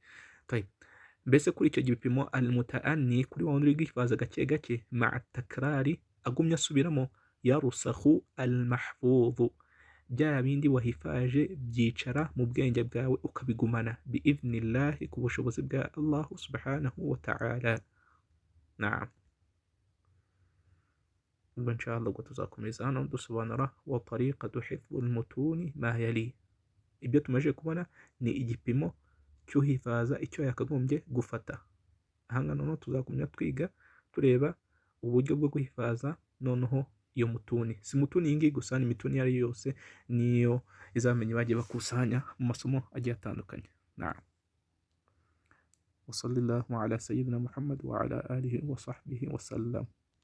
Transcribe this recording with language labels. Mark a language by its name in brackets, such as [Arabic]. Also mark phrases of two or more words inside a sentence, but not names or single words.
[Kinyarwanda] Mbese kuri icyo gipimo almutaanni, kuri wa wundi uri guhifaza gake gake, [Arabic] مع التكرار, [Kinyarwanda] agumya asubiramo, [Arabic] يرسخ المحفوظ, [Kinyarwanda] bya bindi wahifaje byicara mu bwenge bwawe ukabigumana, biidhnillahi, ku bushobozi bwa Allah [Arabic] سبحانه وتعالى. [Kinyarwanda] Naam, ubwo inshallah ubwo tuzakomeza hano dusobanura [Arabic] وطريقة حفظ المتون ما يلي. [Kinyarwanda] Ibyo tumaze kubona ni igipimo cyuhifaza icyo yakagombye gufata. Ahanga noneho tuzakomeza twiga tureba uburyo bwo guhifaza noneho iyo mutuni. Si mutuni yingi gusa, ni mituni yari yose niyo izamenye bagiye bakusanya mu masomo agiye atandukanye. Naam. [Arabic] وصلى الله على سيدنا محمد وعلى آله وصحبه وسلم.